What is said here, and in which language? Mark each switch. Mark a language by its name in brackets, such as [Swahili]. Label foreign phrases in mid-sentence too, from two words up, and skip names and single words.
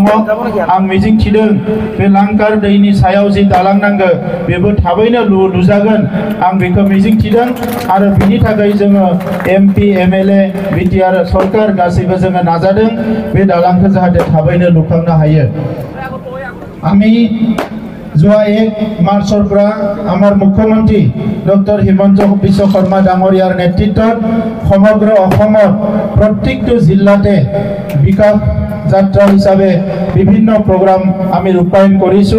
[Bodo] आं मिजिं थिदों बे लांकार दैनि सायाव जि दालां नांगौ बेबो थाबैनो लुजागोन आं बेखौ मिजिं थिदों। आरो बिनि थाखाय जोङो MP MLA BTR सरकार गासैबो जोङो नाजादों बे दालांखौ जाहाथे थाबैनो लुखांनो हायो। [Assamese] আমি যোৱা 1 মাৰ্চৰ পৰা আমাৰ মুখ্যমন্ত্ৰী ডক্টৰ হিমন্ত বিশ্ব শৰ্মা ডাঙৰীয়াৰ নেতৃত্বত সমগ্ৰ অসমত প্ৰত্যেকটো জিলাতে বিকাশ যাত্ৰা হিচাপে বিভিন্ন প্ৰগ্ৰাম আমি ৰূপায়ণ কৰিছোঁ।